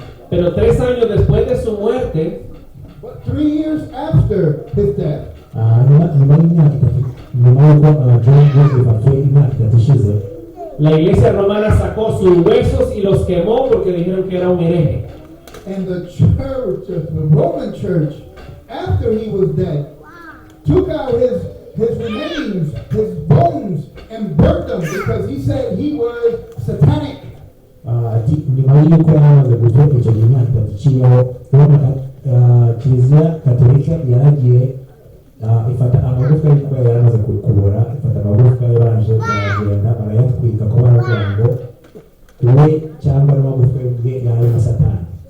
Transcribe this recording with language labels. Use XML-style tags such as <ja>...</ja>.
<es>Pero 3 años después de su muerte,</es> <en>But 3 years after his death,</en> <rw>nyuma y'imyaka itatu nyuma y'uko John Wycliffe apfuye imyaka itatu ishize,</rw> <es>la iglesia romana sacó sus huesos y los quemó porque dijeron que era un hereje.</es> <en>and the church, the Roman church, after he was dead, took out his remains, his bones, and burnt them because he said he was satanic.</en> <rw>nyuma y'uko yamaze gupfa icyo gihe imyaka itatu iciyeho, kiliziya katolika yaragiye ifata amagufwa y'uko yari yamaze kubora, ifata amagufwa yaranje baragenda barayatwika ko baravuga ngo we cyangwa n'amagufwa y'ubwe yari na Satani.</rw>